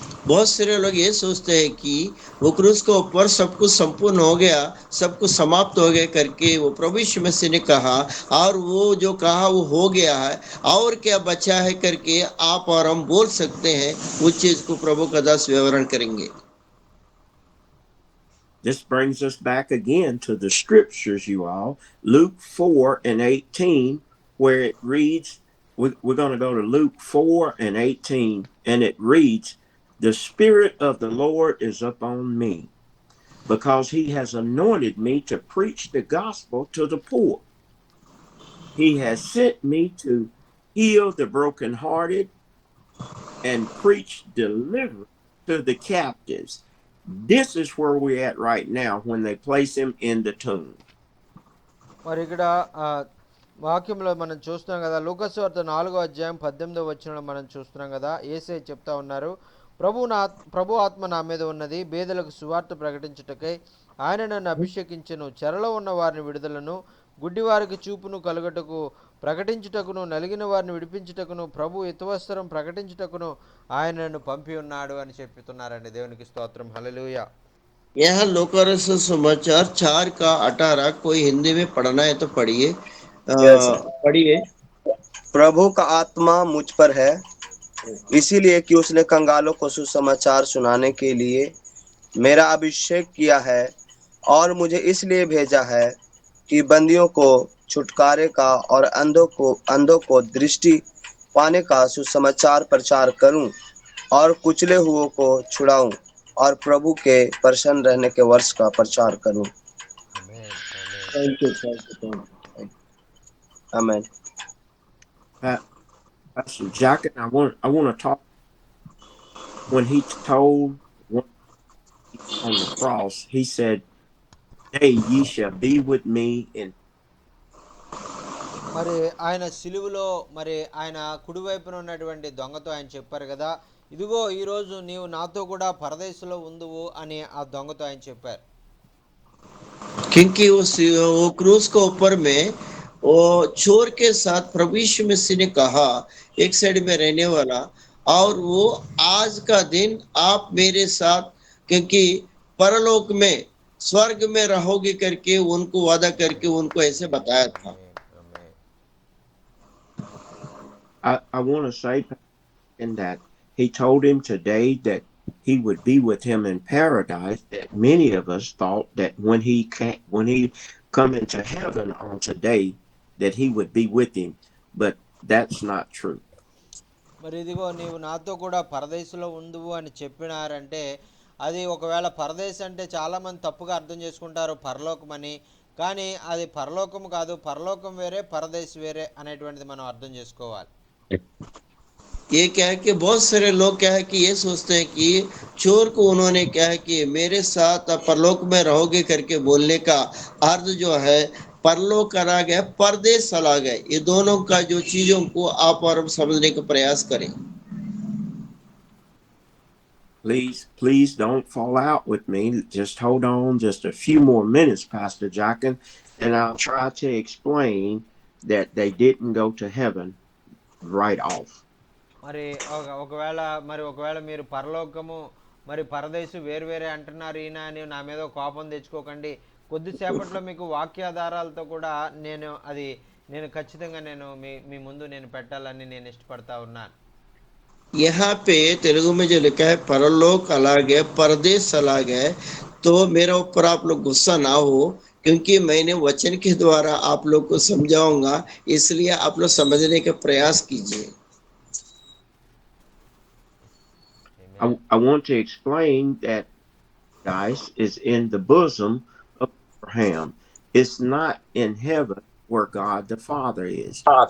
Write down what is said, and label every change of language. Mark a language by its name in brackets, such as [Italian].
[Hindi] बहुत सारे लोग ये सोचते हैं कि वो क्रूस के ऊपर सब कुछ संपूर्ण हो गया, सब कुछ समाप्त हो गया करके वो प्रभु यीशु मसीह ने कहा, और वो जो कहा वो हो गया है, और क्या बचा है करके आप और हम बोल सकते हैं। उस चीज को प्रभु का दास विवरण करेंगे। [English] This brings us back again to the scriptures, you all. Luke 4:18, where it reads, we're going to go to Luke 4:18, and it reads, "The Spirit of the Lord is upon me, because he has anointed me to preach the gospel to the poor. He has sent me to heal the brokenhearted and preach deliverance to the captives." This is where we're at right now when they place him in the tomb. [Telugu] మరి ఇక్కడ వాక్యంలో మనం చూస్తున్నాం కదా, లూకాసు వార్త 4:18 మనం చూస్తున్నాం కదా, యేసయ్య చెప్తా ఉన్నారు, ప్రభు ఆత్మ నా మీద ఉన్నది, బేదలకు సువార్త ప్రకటించుటకై ఆయన నన్ను అభిషేకించెను, చెరలో ఉన్న వారిని విడుదలను, గుడ్డివారికి చూపును కలుగటకు, ప్రకటించుటకును, నలిగిన వారిని విడిపించుటకును, ప్రభు హితవస్త్రం ప్రకటించుటకును ఆయన నన్ను పంపి ఉన్నాడు అని చెప్తున్నారండి. దేవునికి స్తోత్రం, హల్లెలూయా. [Hindi] यहाँ लोकारस समाचार 4:18 कोई हिंदी में पढ़ना है तो पढ़िए। पढ़िए। प्रभु का आत्मा मुझ पर है, इसीलिए कि उसने कंगालों को सुसमाचार सुनाने के लिए मेरा अभिषेक किया है, और मुझे इसलिए भेजा है कि बंदियों को छुटकारे का और अंधों को दृष्टि पाने का सुसमाचार प्रचार करूं, और कुचले हुओं को छुड़ाऊं, और प्रभु के प्रसन्न रहने के वर्ष का प्रचार करूं। आमेन, आमेन। [English] Thank you, thank you, thank you. Thank you. [Hindi] Amen. [English] Pastor Jacket, I want to talk when he told one on the cross, he said, "Today ye shall be with me in." [Telugu] మరి ఆయన సిలువలో మరి ఆయన కుడివైపున ఉన్నటువంటి దొంగతో ఆయన చెప్పారు కదా, ఇదిగో ఈరోజు నీవు నాతో కూడా పరదేశంలో ఉందువు అని ఆ దొంగతో ఆయన చెప్పారు. [Hindi] क्योंकि वो क्रूस के ऊपर में वो चोर के साथ प्रभु यीशु मसीह ने कहा एक साइड में रहने वाला, और वो आज का दिन आप मेरे साथ, क्योंकि परलोक में स्वर्ग में रहोगे करके उनको वादा करके उनको ऐसे बताया था। [Telugu] ఆమేన్, ఆమేన్. [English] I want to say in that he told him today that he would be with him in paradise. That many of us thought that when he come into heaven on today, that he would be with him, but that's not true. [Telugu] మరి ఇదిగో నీవు నాతో కూడా పరదేశంలో ఉందువు అని చెప్పినారంటే, అది ఒకవేళ పరదేశం అంటే చాలామంది తప్పుగా అర్థం చేసుకుంటారు పరలోకం అని. కానీ అది పరలోకం కాదు, పరలోకం వేరే పరదేశం వేరే అనేటువంటిది మనం అర్థం చేసుకోవాలి. [Hindi] ये क्या है कि बहुत सारे लोग क्या है कि ये सोचते हैं कि चोर को उन्होंने क्या है कि मेरे साथ आप परलोक में रहोगे करके बोलने का अर्थ जो है परलोक अलग है, परदेश अलग है। ये दोनों का जो चीजों को आप और हम समझने का प्रयास करें। [English] Please don't fall out with me. Just hold on just a few more minutes, Pastor Jockin, and I'll try to explain that they didn't go to heaven right off. [Telugu] మరి ఒకవేళ మీరు పరలోకము మరి పరదేశం వేరు వేరే అంటున్నారు ఈయన అని నా మీద కోపం తెచ్చుకోకండి. కొద్దిసేపట్లో మీకు వాక్యాధారాలతో కూడా నేను ఖచ్చితంగా మీ ముందు నేను పెట్టాలని నేను ఇష్టపడతా ఉన్నాను. [Hindi] यहाँ पे तेलुगु में जो लिखा है परलोक अलग है, परदेश अलग है, तो मेरे ऊपर आप लोग गुस्सा ना हो, क्योंकि मैंने वचन के द्वारा आप लोग को समझाऊंगा, इसलिए आप लोग समझने का प्रयास कीजिए। [English] I want to explain that guys is in the bosom of Abraham. It's not in heaven where God the Father is.